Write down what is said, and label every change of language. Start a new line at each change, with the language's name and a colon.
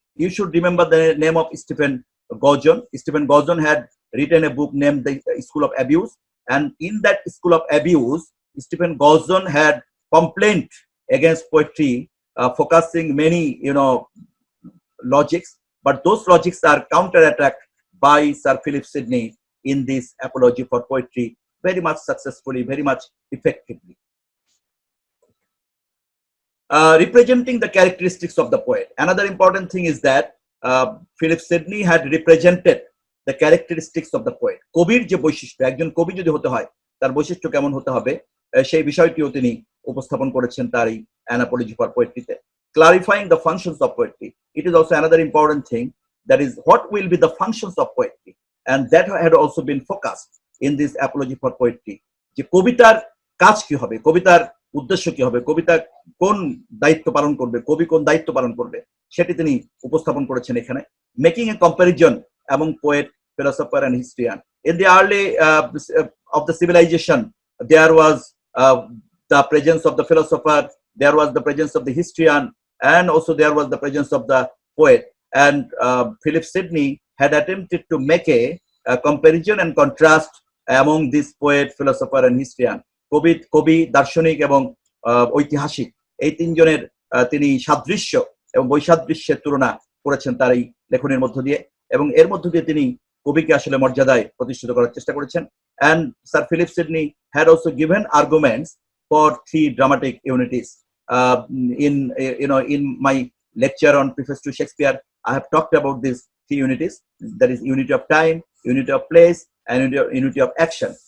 English: You should remember the name of Stephen Gordon. Stephen Gordon had written a book named The School of Abuse, and in that School of Abuse, Stephen Gordon had complained against poetry, focusing many, logics, but those logics are counter-attacked by Sir Philip Sidney in this apology for poetry very much successfully, very much effectively. Representing the characteristics of the poet. Another important thing is that Philip Sidney had represented the characteristics of the poet.
Bangla: কবির যে বৈশিষ্ট্য, একজন কবি যদি হতে হয় তার বৈশিষ্ট্য কেমন হতে হবে, সেই বিষয়টিও তিনি উপস্থাপন করেছেন তার এই an Apology for পোয়েট্রিতে।
English: Clarifying the functions of poetry. It is also another important thing, that is what will be the functions of poetry, and that had also been focused in this apology for poetry.
Bangla: যে কবিতার কাজ কি হবে, কবিতার উদ্দেশ্য কি হবে, কবিতা কোন দায়িত্ব পালন করবে, কবি কোন দায়িত্ব পালন করবে, সেটি তিনি উপস্থাপন করেছেন এখানে।
English: Making a comparison among poet, philosopher and historian. In the early of the civilization, there was the presence of the philosopher, there was the presence of the historian, and also there was the presence of the poet. And Philip Sidney had attempted to make a comparison and contrast among this poet, philosopher and historian.
Bangla: কবি, দার্শনিক এবং ঐতিহাসিক, এই তিনজনের তিনি সাদৃশ্য এবং বৈসাদৃশ্যের তুলনা করেছেন তার এই লেখনের মধ্য দিয়ে, এবং এর মধ্য দিয়ে তিনি কবিকে আসলে মর্যাদায় প্রতিষ্ঠিত করার চেষ্টা করেছেন।
English: And Sir Philip Sidney had also given arguments for three dramatic unities. In my lecture on Preface to Shakespeare, I have talked about these three unities. That is unity of time, unity of place, and unity of action.